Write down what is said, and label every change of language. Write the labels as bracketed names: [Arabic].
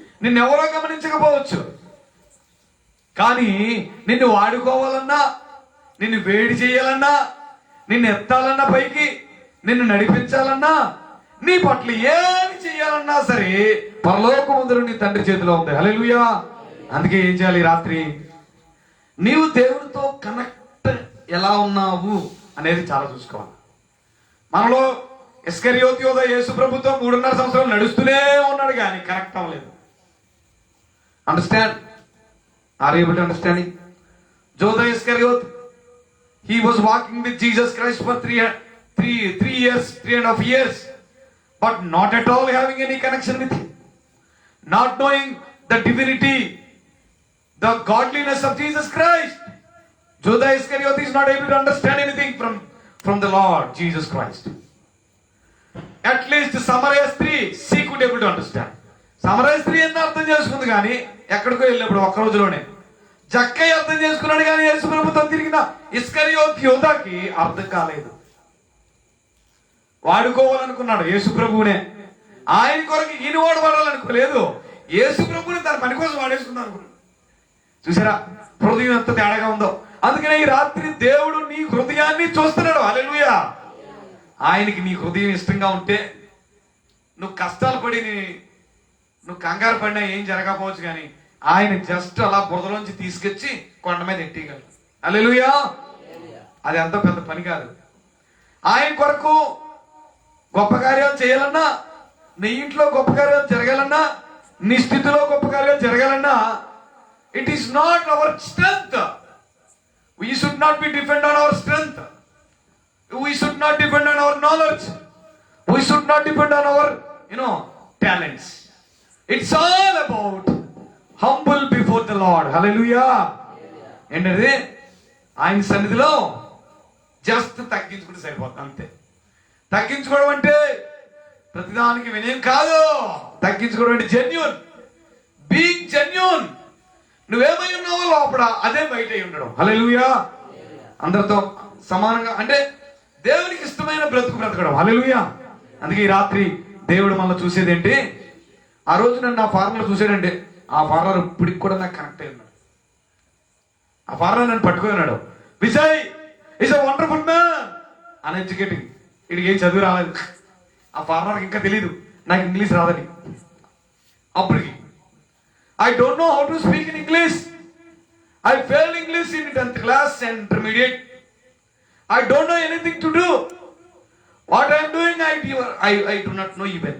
[Telugu] నిన్నెవరో గమనించకపోవచ్చు, కానీ నిన్ను వాడుకోవాలన్నా, నిన్ను వేడి చేయాలన్నా, నిన్ను ఎత్తాలన్నా పైకి, నిన్ను నడిపించాలన్నా, నీ పట్ల ఏమి చేయాలన్నా సరే పరలోకమందు నీ తండ్రి చేతిలో ఉంది. హల్లెలూయా. అందుకే ఏం చేయాలి? రాత్రి నీవు దేవునితో కనెక్ట్ ఎలా ఉన్నావు అనేది చాలా చూసుకోవాలి. మనలో ఇస్కరియోతు యోధ యేసు ప్రభుత్వం 3.5 సంవత్సరాలు నడుస్తూనే ఉన్నాడు, కానీ కనెక్ట్ అవ్వలేదు. [English] Understand? Are you able to understanding? Judas Iscariot, he was walking with Jesus Christ for 3.5 years, but not at all having any connection with him, not knowing the divinity, the godliness of Jesus Christ. Judas Iscariot is not able to understand anything from the Lord Jesus Christ. At least Samaria స్త్రీ, she could able to understand. [Telugu] సమరయ స్త్రీ ఎంత అర్థం చేసుకుంది, కానీ ఎక్కడికో వెళ్ళినప్పుడు ఒక్క రోజులోనే. జక్కయ్య అర్థం చేసుకున్నాడు, కానీ యేసు ప్రభుత్వం తిరిగిన ఇస్కరియోతు యోధాకి అర్థం కాలేదు. వాడుకోవాలనుకున్నాడు యేసు ప్రభువునే. ఆయన కొరకు ఈయన వాడబడాలనుకోలేదు. యేసు ప్రభువుని తన పని కోసం వాడేసుకుందాం అనుకున్నాడు. చూసారా హృదయం ఎంత తేడాగా ఉందో. అందుకనే ఈ రాత్రి దేవుడు నీ హృదయాన్ని చూస్తున్నాడు. హల్లెలూయా. ఆయనకి నీ హృదయం ఇష్టంగా ఉంటే నువ్వు కష్టాలు పడి నువ్వు కంగారు పడినా ఏం జరగకపోవచ్చు, కానీ ఆయన జస్ట్ అలా బురదలోంచి తీసుకొచ్చి కొండ మీద ఎట్టేయగలరు. హల్లెలూయా. అది ఎంతో పెద్ద పని కాదు. ఆయన కొరకు గొప్ప కార్యాలు చేయాలన్నా, నీ ఇంట్లో గొప్ప కార్యాలు జరగాలన్నా, నీ స్థితిలో గొప్ప కార్యాలు జరగాలన్నా, [English] It is not our strength. We should not be depend on our strength. We should not depend on our knowledge. We should not depend on our, talents. It's all about humble before the Lord. [Telugu] Hallelujah. ఏంటది? ఆయన సన్నిధిలో just తగ్గించుకుంటే సరిపోతుంది, అంతే. తగ్గించుకోవడం అంటే ప్రతిదానికి వినయం కాదు. తగ్గించుకోవడం అంటే జెన్యూన్, బీయింగ్ జెన్యూన్. నువ్వేమై ఉన్నావో లోపల అదే బయట ఉండడం. హల్లెలూయా. అందరితో సమానంగా, అంటే దేవునికి ఇష్టమైన బ్రతకడం. హల్లెలూయా. అందుకే ఈ రాత్రి దేవుడు మనల్ని చూసేది ఏంటి? ఆ రోజు నన్ను ఆ ఫార్మర్ చూసాడంటే, ఆ ఫార్మర్ ఇప్పటికి కూడా నాకు కనెక్ట్ అయి ఉన్నాడు. ఆ ఫార్మర్ నన్ను పట్టుకుని ఉన్నాడు. Vijay [English] is a wonderful man, uneducated, [Telugu] వీడికి ఏం చదువు రాలేదు. ఆ ఫార్మర్కి ఇంకా తెలియదు నాకు ఇంగ్లీష్ రాదని. అప్పటికి [English] I don't know how to speak in English. I failed English in 10th class and intermediate. I don't know anything to do. What I am doing, I do not know even.